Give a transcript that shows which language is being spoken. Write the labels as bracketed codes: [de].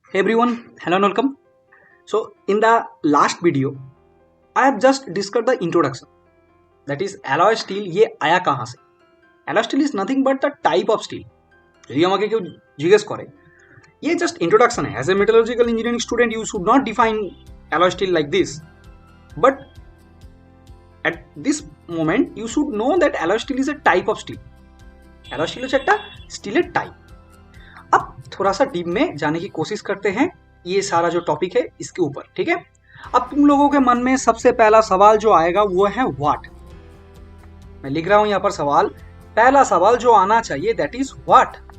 [en] Hey everyone, hello and welcome. So in the last video, I have just discussed the introduction. That is alloy steel [hi] ये आया कहाँ से? [en] Alloy steel is nothing but the type of steel. [bn] যদি আমাকে কেউ জিজ্ঞেস করে [hi] ये just introduction है. [en] As a metallurgical engineering student, you should not define alloy steel like this. But at this moment, you should know that alloy steel is a type of steel. [bn] Alloy steel হচ্ছে একটা স্টিলের type. [hi] अब थोड़ा सा deep में जाने की कोशिश करते हैं ये सारा जो टॉपिक है इसके ऊपर, ठीक है। अब तुम लोगों के मन में सबसे पहला सवाल जो आएगा वो है व्हाट। मैं लिख रहा हूं यहां पर सवाल, पहला सवाल जो आना चाहिए [en] That is what.